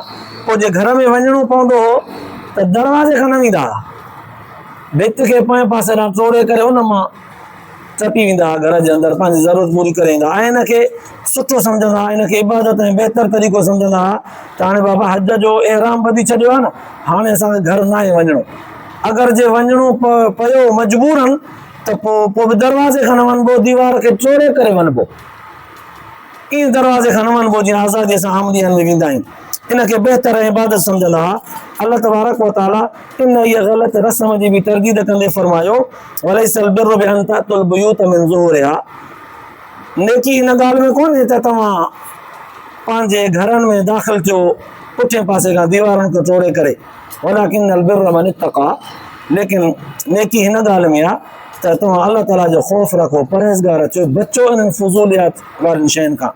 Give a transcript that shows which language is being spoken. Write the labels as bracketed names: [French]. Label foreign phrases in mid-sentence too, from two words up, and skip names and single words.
[Sindhi] पोइ जे घर में वञिणो पवंदो हो त दरवाज़े खां न वेंदा हुआ, भित खे पोएं पासे ॾांहुं टोड़े करे उन मां चपी वेंदा हुआ घर जे अंदरि, पंहिंजी ज़रूरत पूरी करे ईंदा ऐं इनखे सुठो सम्झंदा हुआ, इनखे इबादत ऐं बहितर तरीक़ो सम्झंदा हुआ त हाणे बाबा हज जो एहराम ॿधी छॾियो आहे न, हाणे असांखे घर न आहे वञिणो। अगरि जे वञिणो पियो मजबूरन त पोइ बि दरवाज़े खां न वञिबो, दीवार खे टोड़े करे वञिबो, ईअं दरवाज़े खां न वञिबो जीअं आज़ादीअ सां आमदीअ में वेंदा आहियूं। इनखे बहितर ऐं इबादत सम्झंदा हुआ। [Arabic] الله تبارك وتعالى [Sindhi] इन इहा ग़लति रस्म जी बि तरदीद कंदे फरमायो, [Arabic] وليس البر بأن تأتوا البيوت من ظهورها, [Sindhi] नेकी इन ॻाल्हि में कोन्हे त तव्हां पंहिंजे घरनि में दाख़िल थियो पुठिएं पासे खां दीवारनि खे टोड़े करे, [Arabic] ولكن البر من اتقى, [Sindhi] लेकिन नेकी हिन ॻाल्हि में आहे त तव्हां अल्लाह ताला जो ख़ौफ़ रखो, परहेज़गार अचो, बचो इन्हनि फुज़ूलियात वारनि शयुनि खां।